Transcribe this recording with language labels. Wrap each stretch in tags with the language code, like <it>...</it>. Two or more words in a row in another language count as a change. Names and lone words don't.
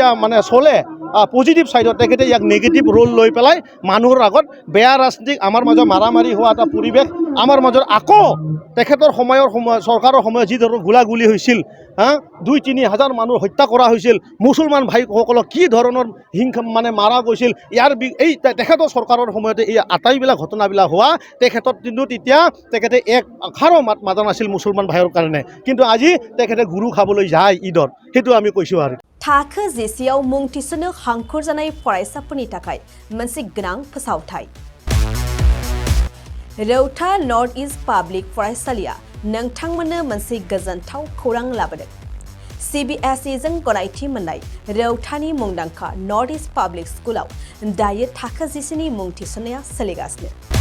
<as>মানে চলে</as> <en>positive sidet</en> <as>তেখেতে ইয়াক</as> <en>negative role</en> <as>লৈ পেলাই মানুহৰ আগত বেয়া ৰাজনীতিক আমাৰ মাজত মাৰামাৰি হোৱা এটা পৰিৱেশ আমাৰ মাজত আকৌ তেখেতৰ চৰকাৰৰ সময়ত যি ধৰণৰ গোলাগুলি হৈছিল 2-3 হাজাৰ মানুহ হত্যা কৰা হৈছিল মুছলমান ভাইসকলক কি ধৰণৰ মানে মাৰা গৈছিল ইয়াৰ এই তেখেতৰ চৰকাৰৰ সময়তে এই আটাইবিলাক ঘটনাবিলাক হোৱা তেখেতৰ কিন্তু তেতিয়া তেখেতে এক আখাৰো মাত মাতা নাছিল মুছলমান ভাইৰ কাৰণে কিন্তু আজি তেখেতে গুৰু খাবলৈ যায় ঈদত সেইটো আমি কৈছোঁ আৰু</as> <brx>थाखो जिसेआव मुं थिसननो हांखुर जानाय फरायसाफोरनि थाखाय मोनसे गोनां फोसावथाय रौता नर्थ इस्ट पाब्लिक फरायसालिया नोंथांमोननो मोनसे गोजोनथाव खौरां लाबोदों CBSE जों गनायथि मोननाय रौतानि मुंदांखा नर्थ इस्ट पाब्लिक स्कुलाव दायो थाखो जिसेनि मुं थिसननाया सोलिगासिनो</brx>